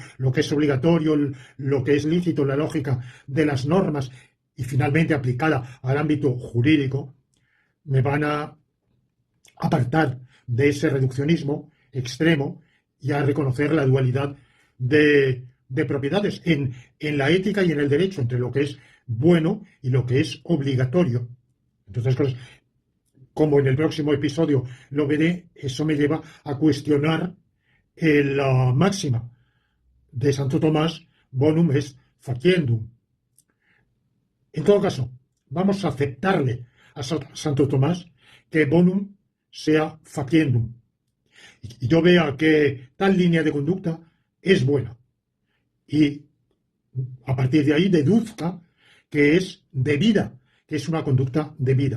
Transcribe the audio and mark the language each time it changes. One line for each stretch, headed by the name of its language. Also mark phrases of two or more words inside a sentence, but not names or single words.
Spanish: lo que es obligatorio, lo que es lícito, la lógica de las normas y finalmente aplicada al ámbito jurídico, me van a apartar de ese reduccionismo extremo y a reconocer la dualidad de propiedades en la ética y en el derecho, entre lo que es bueno y lo que es obligatorio. Entonces, como en el próximo episodio lo veré, eso me lleva a cuestionar la máxima de Santo Tomás,
Latin: bonum est faciendum.
Spanish: En todo caso, vamos a aceptarle a Santo Tomás que bonum sea faciendum. Y yo vea que tal línea de conducta es buena. Y a partir de ahí deduzca que es debida, que es una conducta debida.